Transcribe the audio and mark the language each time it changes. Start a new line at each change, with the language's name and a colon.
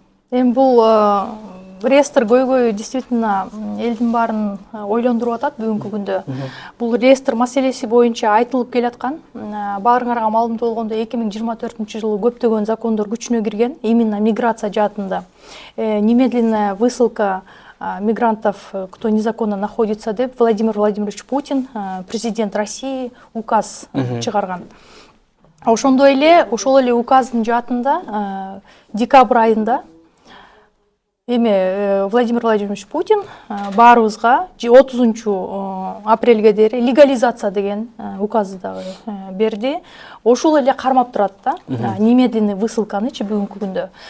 Kyrgyz: Эми бул реестр көйгөй действительно элдин баарын ойлондуруп атат бүгүнкү күндө. Бул реестр маселеси боюнча айтылып келаткан. Баарыңарга маалымдуу болгондой 2024-жылы көптөгөн закондор күчүнө кирген, именно миграция жаатында.
Russian: Немедленная высылка мигрантов, кто незаконно находится
Kyrgyz: деп
Russian: Владимир Владимирович Путин, президент России,
Kyrgyz: указ чыгарган. Ошондой эле, ошол эле указдын жаатында декабрь айында Владимир Владимирович Путин баарыбызга 30 апрелге дейин легализация деген указды дагы берди. Ошол эле кармап турат да, немедленный высылканычы бүгүнкү күндө.